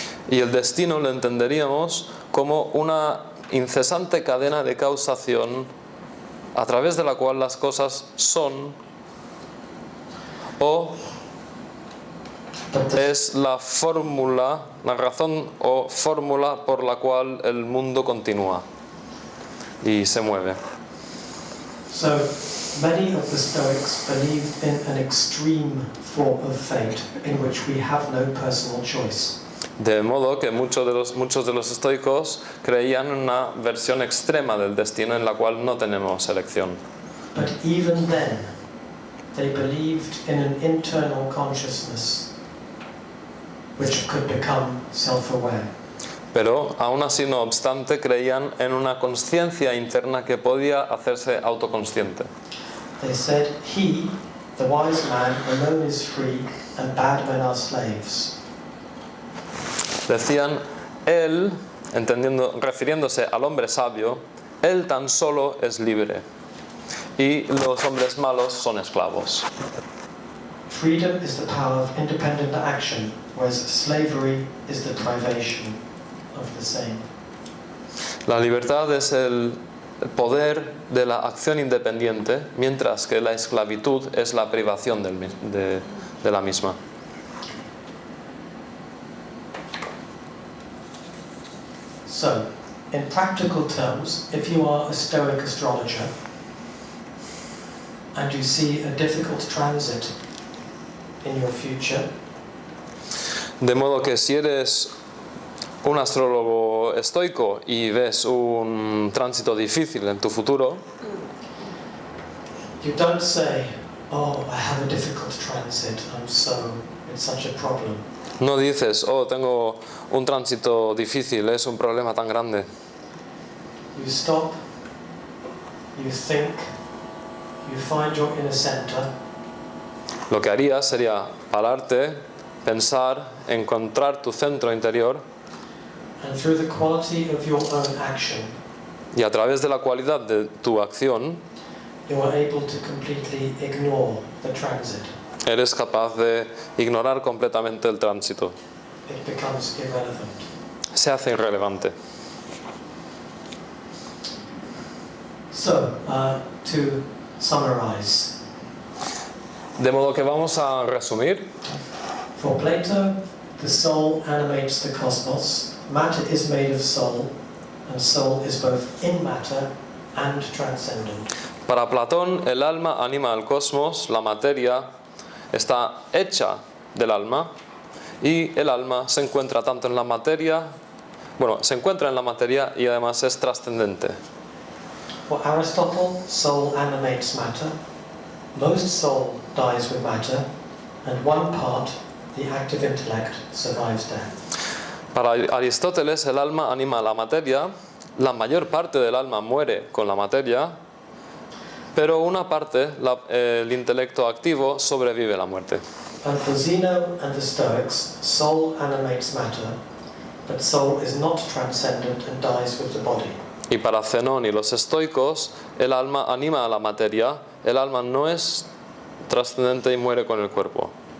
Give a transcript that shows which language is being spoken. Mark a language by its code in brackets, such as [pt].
[es] Y el destino lo entenderíamos como una incesante cadena de causación a través de la cual las cosas son, o es la fórmula, la razón o fórmula por la cual el mundo continúa y se mueve. [en] So, many of the Stoics believe in an extreme form of fate in which we have no personal choice. [es] De modo que muchos de los estoicos creían en una versión extrema del destino en la cual no tenemos elección. [en] But even then, they believed in an internal consciousness which could become self-aware. [es] Pero aún así, no obstante, creían en una consciencia interna que podía hacerse autoconsciente. [en] They said, "He, the wise man, alone is free, and bad men are slaves." [es] Decían, él, refiriéndose al hombre sabio, él tan solo es libre y los hombres malos son esclavos. [en] Freedom is the power of independent action, whereas slavery is the privation of the same. [es] La libertad es el poder de la acción independiente, mientras que la esclavitud es la privación de la misma. [en] So, in practical terms, if you are a Stoic astrologer and you see a difficult transit in your future, [es] De modo que si eres un astrólogo estoico y ves un tránsito difícil en tu futuro, [en] you don't say, "Oh, I have a difficult transit, it's such a problem." [es] no dices, oh, tengo un tránsito difícil, es un problema tan grande. [en] You stop, you think, you find your inner center, [es] Lo que harías sería pararte, pensar, encontrar tu centro interior [en] and through the quality of your own action, [es] y a través de la cualidad de tu acción [en] you are able to completely ignore the transit. [es] eres capaz de ignorar completamente el tránsito. [en] It becomes irrelevant. [es] Se hace irrelevante. [en] So, to summarize, [es] De modo que vamos a resumir. [en] for Plato, the soul animates the cosmos, matter is made of soul, and soul is both in matter and transcendent. [es] Para Platón, el alma anima al cosmos, la materia está hecha del alma y el alma se encuentra tanto en la materia, se encuentra en la materia y además es trascendente. [en] For Aristotle, soul animates matter, most soul dies with matter, and one part, the active intellect, survives death. [es] Para Aristóteles, el alma anima a la materia, la mayor parte del alma muere con la materia, pero una parte, el intelecto activo, sobrevive la muerte. [en] And for Zeno and the Stoics, soul animates matter, but soul is not transcendent and dies with the body. [es] Y para Zenón y los estoicos, el alma anima a la materia, el alma no es trascendente y muere con el cuerpo.